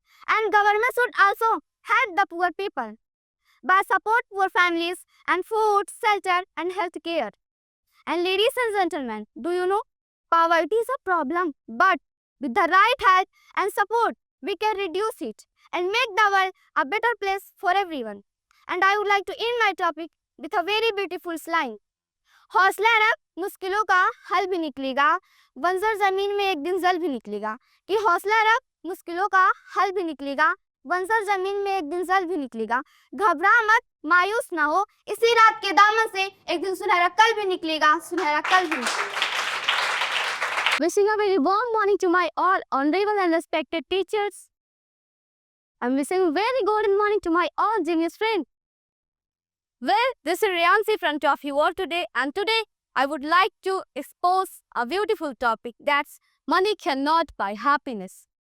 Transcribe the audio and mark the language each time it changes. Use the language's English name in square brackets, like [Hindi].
[English] And government should also help the poor people by support poor families and food, shelter and health care. And ladies and gentlemen, do you know poverty is a problem, but with the right help and support, we can reduce it and make the world a better place for everyone. And I would like to end my topic with a very beautiful line. [Hindi] हौसला रख, मुश्किलों का हल भी निकलेगा, बंजर जमीन में एक दिन जल भी निकलेगा. कि हौसला रख, मुश्किलों का हल भी निकलेगा, बंजर जमीन में एक दिन जल भी निकलेगा. घबरा मत, मायूस ना हो, इसी रात के दामन से एक दिन सुनहरा कल भी निकलेगा, सुनहरा कल भी निकलेगा. [English] Wishing a very warm morning to my all honorable and respected teachers. I'm wishing a very golden morning to my all genius friends. Well, this is Riyansi in front of you all today, and today I would like to expose a beautiful topic that's money cannot buy happiness.